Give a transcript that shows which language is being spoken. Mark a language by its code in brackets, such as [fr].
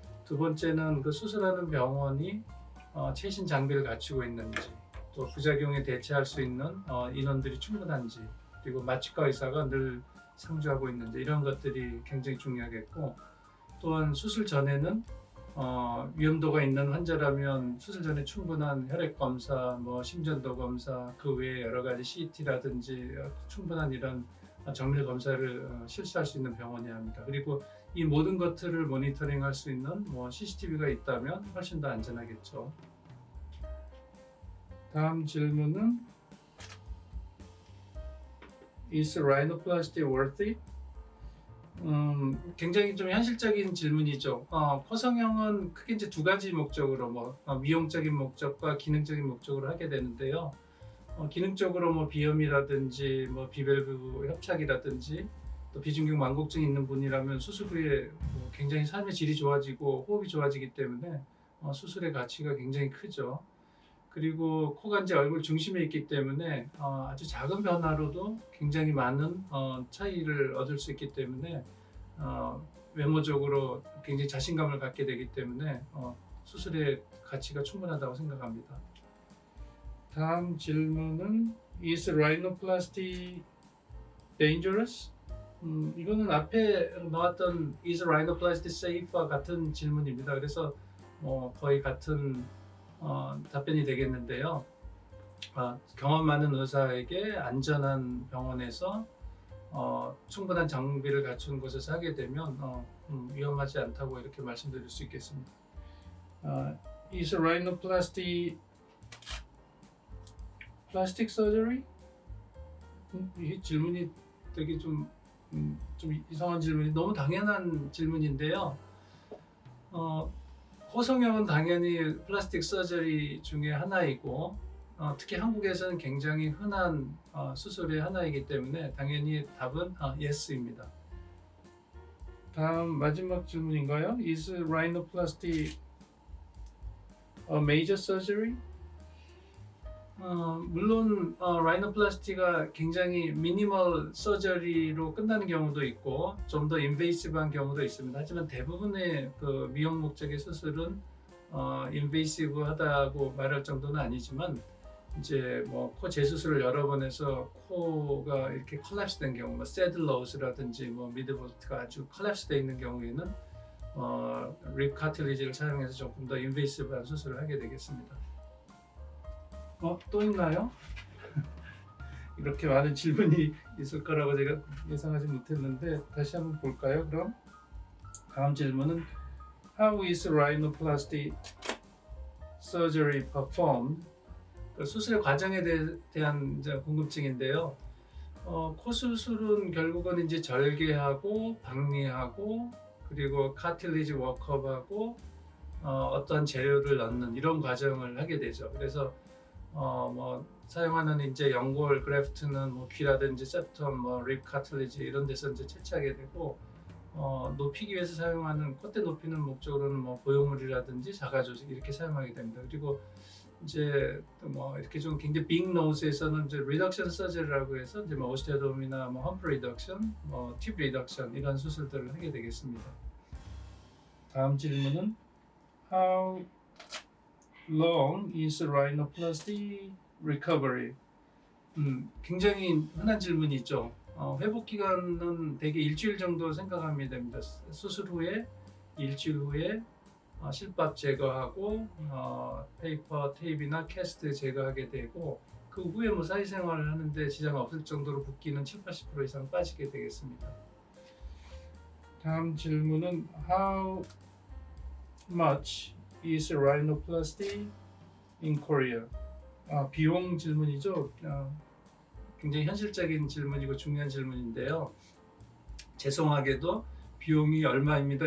[ko] 두 번째는 그 수술하는 병원이 최신 장비를 갖추고 있는지, 또 부작용에 대처할 수 있는 인원들이 충분한지, 그리고 마취과 의사가 늘 상주하고 있는지, 이런 것들이 굉장히 중요하겠고, 또한 수술 전에는 위험도가 있는 환자라면 수술 전에 충분한 혈액 검사, 뭐 심전도 검사, 그 외에 여러 가지 CT라든지 충분한 이런 정밀 검사를 실시할 수 있는 병원이어야 합니다. 그리고 이 모든 것들을 모니터링할 수 있는 뭐 CCTV가 있다면 훨씬 더 안전하겠죠. 다음 질문은 [en] Is rhinoplasty worth it? [ko] 굉장히 좀 현실적인 질문이죠. 코성형은 크게 이제 두 가지 목적으로 미용적인 목적과 기능적인 목적으로 하게 되는데요. 기능적으로 뭐 비염이라든지 뭐 비밸브 협착이라든지 또 비중격 만곡증이 있는 분이라면 수술 후에 뭐 굉장히 삶의 질이 좋아지고 호흡이 좋아지기 때문에 수술의 가치가 굉장히 크죠. 그리고 코가 이제 얼굴 중심에 있기 때문에 아주 작은 변화로도 굉장히 많은 차이를 얻을 수 있기 때문에 외모적으로 굉장히 자신감을 갖게 되기 때문에 수술의 가치가 충분하다고 생각합니다. 다음 질문은 [en] Is rhinoplasty dangerous? [ko] 이거는 앞에 나왔던 [en] Is rhinoplasty safe [ko] 와 같은 질문입니다. 그래서 거의 같은 답변이 되겠는데요. 경험 많은 의사에게 안전한 병원에서 충분한 장비를 갖춘 곳에서 하게 되면 위험하지 않다고 이렇게 말씀드릴 수 있겠습니다. [en] Is rhinoplasty plastic surgery? [ko] 이 질문이 되게 좀 이상한 질문이 너무 당연한 질문인데요. 코성형은 당연히 플라스틱 서저리 중에 하나이고 특히 한국에서는 굉장히 흔한 수술의 하나이기 때문에 당연히 답은 yes입니다. 다음 마지막 질문인가요? [en] Is rhinoplasty a major surgery? [ko] 물론 라이노플라스티가 굉장히 미니멀 서저리로 끝나는 경우도 있고 좀 더 인베이시브한 경우도 있습니다. 하지만 대부분의 그 미용 목적의 수술은 인베이시브하다고 말할 정도는 아니지만 이제 뭐 코 재수술을 여러 번 해서 코가 이렇게 컬랩스된 경우, 뭐 새들로우스라든지 뭐 미드볼트가 아주 컬랩스되어 있는 경우에는 립 카틸리지를 사용해서 조금 더 인베이시브한 수술을 하게 되겠습니다. 또 있나요? 이렇게 많은 질문이 있을 거라고 제가 예상하지 못했는데 다시 한번 볼까요? 그럼 다음 질문은 [en] How is rhinoplasty surgery performed? [ko] 수술의 과정에 대한 이제 궁금증인데요. 코 수술은 결국은 이제 절개하고 박리하고 그리고 카틸리지 워크업하고 어떤 재료를 넣는 이런 과정을 하게 되죠. 그래서 뭐 사용하는 이제 연골 그래프트는 뭐 귀라든지 septum, 립 카틸리지 이런 데서 이제 채취하게 되고 높이기 위해서 사용하는 콧대 높이는 목적으로는 뭐 보형물이라든지 자가 조직 이렇게 사용하게 됩니다. 그리고 이제 뭐 이렇게 좀 굉장히 빅 노즈에서는 이제 리덕션 서저리라고 해서 이제 뭐 오스테오tom이나 뭐 험프 리덕션, 팁 리덕션 이런 수술들을 하게 되겠습니다. 다음 질문은 [en] How long is rhinoplasty recovery? [ko] 굉장히 흔한 질문이죠. 회복 기간은 대개 일주일 정도 생각하면 됩니다. 수술 후에 일주일 후에 실밥 제거하고 페이퍼, 테이프나 캐스트 제거하게 되고 그 후에 뭐 사회생활을 하는데 지장 없을 정도로 붓기는 70-80% 이상 빠지게 되겠습니다. 다음 질문은 [en] How much is rhinoplasty in Korea? [ko] 비용 질문이죠. 굉장히 현실적인 질문이고 중요한 질문인데요. 죄송하게도 비용이 얼마입니다.